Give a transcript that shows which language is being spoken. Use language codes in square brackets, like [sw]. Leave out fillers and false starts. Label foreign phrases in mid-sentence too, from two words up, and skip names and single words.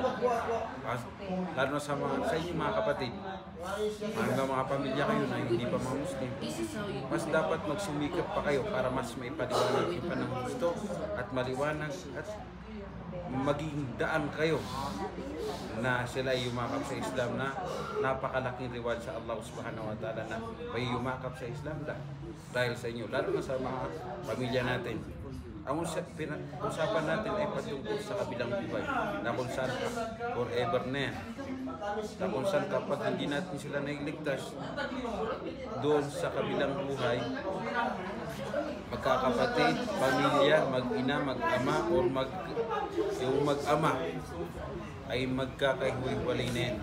[tl] Lalo na sa inyong mga kapatid, mga pamilya kayo na hindi pa mga Muslim, mas dapat magsumikap pa kayo para mas maipaliwanag yung pa ng gusto at maliwanag at maging daan kayo na sila yumakap sa Islam na napakalaking reward sa Allah [ar] سبحانه وتعالى [tl] na may yumakap sa Islam dahil sa inyo, lalo na sa mga pamilya natin. Ang usapan natin ay patungkol sa kabilang buhay na kung saan forever na yan. Na kung saan kapag hindi natin sila nailigtas doon sa kabilang buhay, magkakapatid, pamilya, mag-ina, mag-ama, o yung mag-ama ay magkakahiwalay na yan.